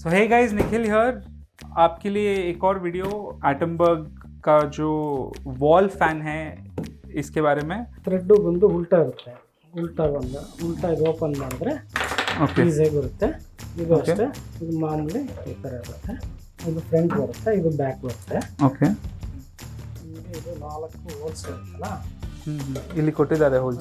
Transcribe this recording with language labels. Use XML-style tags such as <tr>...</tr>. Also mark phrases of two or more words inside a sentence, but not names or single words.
<en>So hey guys,</en> <hi>निखिल हियर आपके लिए एक और वीडियो एटमबर्ग का जो</hi> <en>wall fan</en> <hi>है इसके बारे में.</hi> <kn>ಥ್ರೆಡ್ ಬಂದು ಉಲ್ಟಾ ಇರುತ್ತೆ. ಉಲ್ಟಾ ಇದು ಓಪನ್ ಮಾಡಿದ್ರೆ ಈಸಿಯಾಗಿ ಬರುತ್ತೆ. ಇದು ಅಷ್ಟೇ, ಇದು ಮಾಮೂಲಿ ಈ ಥರ ಇರುತ್ತೆ. ಇದು ಫ್ರಂಟ್ ಬರುತ್ತೆ, ಇದು ಬ್ಯಾಕ್ ಬರುತ್ತೆ. ಓಕೆ, ಇದು 4 ಹೋಲ್ಸ್ ಇರುತ್ತಲ್ಲ, ಇಲ್ಲಿ ಕೊಟ್ಟಿದ್ದಾರೆ ಹೋಲ್ಸ್.</kn>